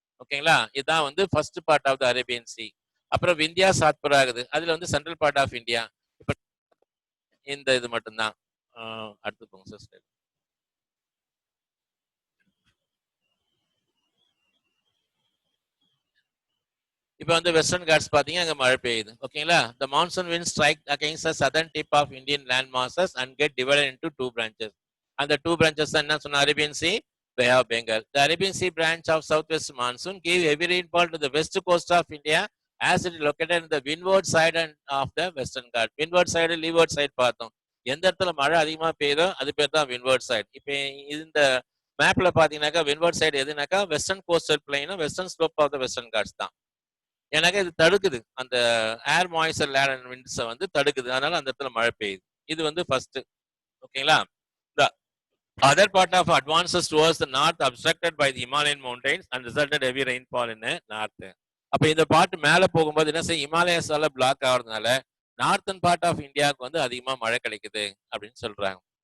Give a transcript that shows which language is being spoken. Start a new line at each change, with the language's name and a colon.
Tamil: ஓகேங்களா, இதுதான் வந்து first part of the Arabian sea. அப்புறம் விந்தியா சாத்புரா ஆகுது. அதுல வந்து சென்ட்ரல் பார்ட் ஆஃப் இந்தியா. இப்ப இந்த இது மட்டும்தான். அடுத்து போங்க சார். இப்போ வந்து வெஸ்டர்ன் காட்ஸ் பாத்தீங்க அங்க மழை பெய்யுது.
English: ஓகேங்களா, the monsoon winds strike against the southern tip of Indian land masses and get divided into two branches.
Tamil: அந்த two branches என்ன சொன்ன, Arabian sea, bay of Bengal.
English: The Arabian Sea branch of southwest monsoon gave heavy rainfall to the west coast of India as it is located in the windward side and of the western Ghat.
Tamil: windward side, leeward side பார்த்தோம். எந்த இடத்துல மழை அதிகமா பெய்யுதோ அது பேர் தான் windward side. இப்போ இந்த மேப்ல பாத்தீங்கன்னாக்கா windward side எதுனாக்கா western coastal பிளைனும் western slope of the western God's தான். எனக்கு இது தடுக்குது, அந்த ஏர் மாய்ச்சர் லேண்ட் அண்ட் விண்ட்ஸை வந்து தடுக்குது. அதனால அந்த இடத்துல மழை பெய்யுது. இது வந்து ஃபர்ஸ்ட்.
English: ஓகேங்களா, the other part of advances towards the north obstructed by the Himalayan mountains and resulted heavy rainfall in the north.
Tamil: அப்ப இந்த பார்ட் மேல போகும்போது என்ன செய்யும், இமாலயஸால பிளாக் ஆகுறதுனால நார்த்தன் பார்ட் ஆஃப் இந்தியாவுக்கு வந்து அதிகமா மழை கிடைக்குது அப்படின்னு சொல்றாங்க.